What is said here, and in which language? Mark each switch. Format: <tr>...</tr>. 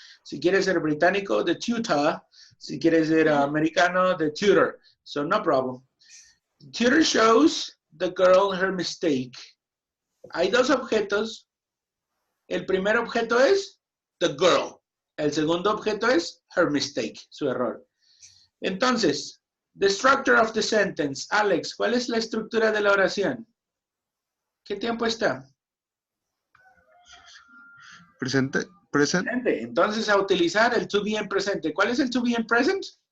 <es>Si quieres ser británico,</es> <en>the tutor.</en> <es>Si quieres ser americano,</es> <en>the tutor. So no problem. The tutor shows the girl her mistake.</en> <es>Hay dos objetos. El primer objeto es</es> <en>the girl.</en> <es>El segundo objeto es</es> <en>her mistake,</en> <es>su error. Entonces,</es> <en>the structure of the sentence.</en> <es>Alex, ¿cuál es la estructura de la oración? ¿Qué tiempo está? Presente. Presente. Entonces, a utilizar el to be en presente. ¿Cuál es el to be en present?</es>